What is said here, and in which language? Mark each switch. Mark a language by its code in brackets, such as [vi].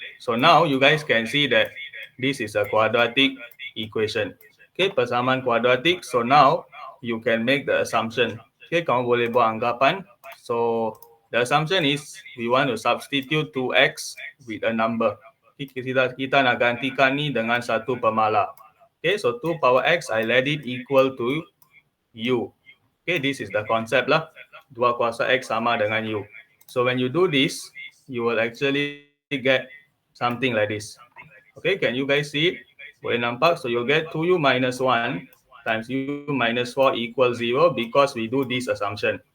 [en] So now you guys can see that this is a quadratic equation. Okay, [ms] persamaan kuadratik. [en] So now you can make the assumption. Okay, [ms] kamu boleh buat anggapan. [en] So the assumption is we want to substitute 2x with a number. [ms] Kita nak gantikan ni dengan satu pemalah. [en] Okay, so 2 power x, I let it equal to u. Okay, this is the concept lah. [ms] 2 kuasa x sama dengan u. [en] So when you do this, you will actually get something like this. Okay, can you guys see it? [ms] Boleh nampak? [en] So you'll get 2u minus 1 times u minus 4 equals 0 because we do this assumption.